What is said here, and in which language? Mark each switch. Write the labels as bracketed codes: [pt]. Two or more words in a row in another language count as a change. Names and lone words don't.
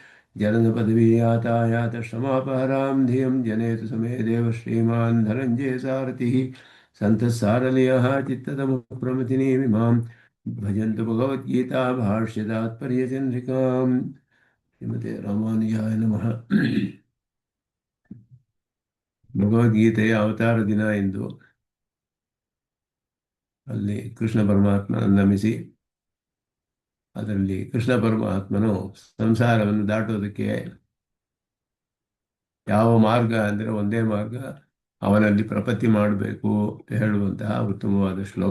[sa] जननपदवीयातायातश्रमापहरां धियं जनेतु समे देव श्रीमान् धनञ्जय सारथिः सन्तः चित्ततमुप्रमथिनीमिमां भजन्तु भगवद्गीता भाष्यतात्पर्यचन्द्रिकाम्। श्रीमते रामानुजाय नमः। [kn] ಭಗವದ್ಗೀತೆಯ ಅವತಾರ ದಿನ ಎಂದು ಅಲ್ಲಿ ಕೃಷ್ಣ ಪರಮಾತ್ಮನನ್ನು ನಮಿಸಿ ಅದರಲ್ಲಿ ಕೃಷ್ಣ ಪರಮಾತ್ಮನು ಸಂಸಾರವನ್ನು ದಾಟೋದಕ್ಕೆ ಯಾವ ಮಾರ್ಗ ಅಂದರೆ ಒಂದೇ ಮಾರ್ಗ, ಅವನಲ್ಲಿ ಪ್ರಪತ್ತಿ ಮಾಡಬೇಕು ಅಂತ ಹೇಳುವಂತಹ ಉತ್ತಮವಾದ ಶ್ಲೋಕ.